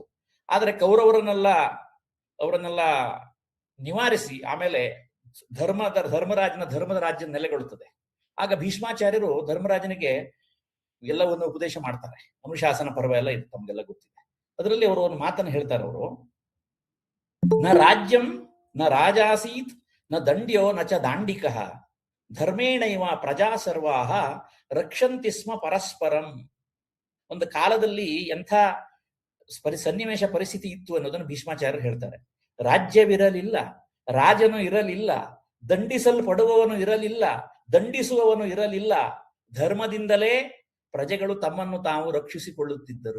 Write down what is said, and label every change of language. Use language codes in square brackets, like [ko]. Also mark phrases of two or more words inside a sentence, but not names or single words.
[kn] ಆದರೆ ಅವರನ್ನೆಲ್ಲ ನಿವಾರಿಸಿ ಆಮೇಲೆ ಧರ್ಮದ ರಾಜ್ಯ ನೆಲೆಗೊಳ್ಳುತ್ತದೆ. ಆಗ ಭೀಷ್ಮಾಚಾರ್ಯರು ಧರ್ಮರಾಜನಿಗೆ ಎಲ್ಲವನ್ನು ಉಪದೇಶ ಮಾಡ್ತಾರೆ. ಅನುಶಾಸನ ಪರ್ವ ಎಲ್ಲ ಇದು ತಮ್ಗೆಲ್ಲ ಗೊತ್ತಿದೆ. ಅದರಲ್ಲಿ ಅವರು ಒಂದು ಮಾತನ್ನು ಹೇಳ್ತಾರೆ. [sa] ಅವರು ನ ರಾಜ್ಯಂ ನ ರಾಜಾಸೀತ್ ನ ದಂಡ್ಯೋ ನ ಚ ದಾಂಡಿಕಃ ಧರ್ಮೇಣೈವ ಪ್ರಜಾ ಸರ್ವಾಹ ರಕ್ಷಂತಿ ಸ್ಮ ಪರಸ್ಪರಂ. [kn] ಒಂದು ಕಾಲದಲ್ಲಿ ಎಂಥ ಸನ್ನಿವೇಶ ಪರಿಸ್ಥಿತಿ ಇತ್ತು ಅನ್ನೋದನ್ನು ಭೀಷ್ಮಾಚಾರ್ಯರು ಹೇಳ್ತಾರೆ. ರಾಜ್ಯವಿರಲಿಲ್ಲ, ರಾಜನು ಇರಲಿಲ್ಲ, ದಂಡಿಸಲ್ಪಡುವವನು ಇರಲಿಲ್ಲ, ದಂಡಿಸುವವನು ಇರಲಿಲ್ಲ. ಧರ್ಮದಿಂದಲೇ ಪ್ರಜೆಗಳು ತಮ್ಮನ್ನು ತಾವು ರಕ್ಷಿಸಿಕೊಳ್ಳುತ್ತಿದ್ದರು.